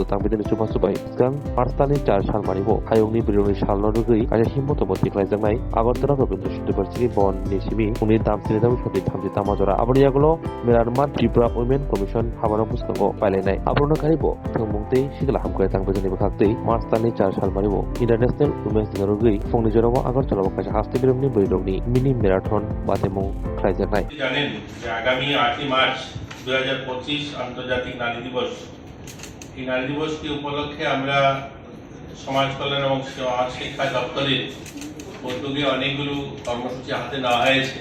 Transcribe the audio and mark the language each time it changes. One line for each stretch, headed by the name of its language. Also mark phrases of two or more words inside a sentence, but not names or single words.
Kok Borok: tangbedeni subasubai gang marstani 4 salmanibo hayongni brironi salno rugui kaje himmoto boti klaijaknai agortala robindra university bon nisimi uni damsini damu soti thamji tamajora aboniyagulo Myanmar Tripura
English: Women Commission
Kok Borok: habano puskango pailainai abrono karibo thangmungtei sigala hamkore tangbedeni bakhaktei marstani 4 salmanibo
English: international women's day
Kok Borok: rugui fongni joramo আগরতলা কাছে হাসতে বিরমনি বৈরগনি
English: mini marathon
Kok Borok: বাতেমু খাইজানাই
Bangla: জানেন যে আগামী 8 মার্চ 2025 আন্তর্জাতিক নারী দিবস। এই নারী দিবসকে উপলক্ষে আমরা সমাজ কল্যাণ এবং শিক্ষা দপ্তরের উদ্যোগে অনেকগুলো কর্মসূচি হাতে নেওয়া হয়েছে।